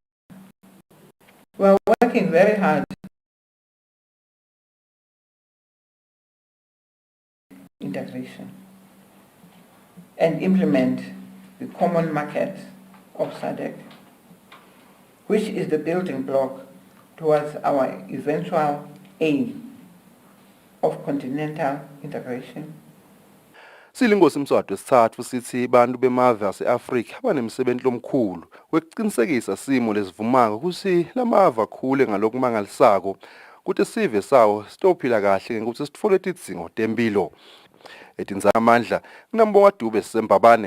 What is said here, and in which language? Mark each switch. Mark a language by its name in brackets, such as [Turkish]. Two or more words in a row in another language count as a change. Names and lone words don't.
[English] We are working very hard integration and implement the common market of SADC, which is the building block towards our eventual aim of continental integration. [Swati] Silinkosi Mswati wesithathu sithi bantu bemave ase-Afrika banemsebenzi lomkhulu wekuqinisekisa simo lesivumako ukuthi lamava akhule ngalokumangalisako kuthi sive sawo sitophila kahle ngokuthi sitfole tidzingo tempilo. Etindzaba amandla kunambonga Dube Sembabane.